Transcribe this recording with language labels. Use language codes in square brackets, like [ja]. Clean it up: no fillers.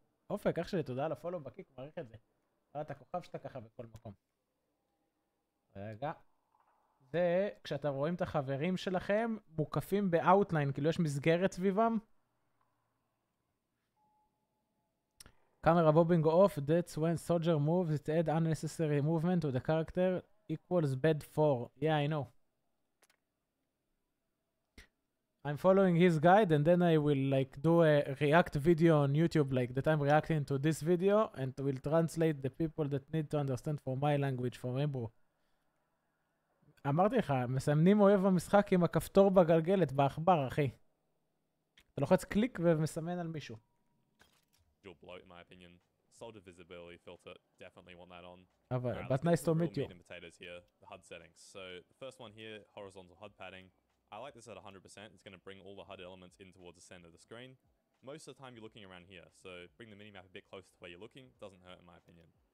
[he] אופק, אח שלי, תודה על הפולו בקיק, מעריך את זה. את הכוכב שאתה ככה בכל מקום. רגע. זה, כשאתם רואים את החברים שלכם, מוקפים באוטליין, כאילו יש מסגרת סביבם. [en] camera bobbing off, that's when soldier moves, it add unnecessary movement to the character equals bad 4. Yeah, I know. I'm following his guide and then I will like do a react video on YouTube like that I'm reacting to this video and will translate the people that need to understand for my language from Hebrew. [he] אמרתי לך, מסמנים אויב במשחק עם הכפתור בגלגלת, בעכבר, אחי. אתה לוחץ קליק ומסמן על מישהו. [en] Bloat, in my opinion. Soldier visibility filter, definitely want that on. But nice to meet you. Meat and potatoes here, the HUD settings. So the first one here, horizontal HUD padding. I like this at 100%. It's going to bring all the HUD elements in towards the center of the screen. Most of the time you're looking around here, so bring the minimap a bit closer to where you're looking. Doesn't hurt in my opinion.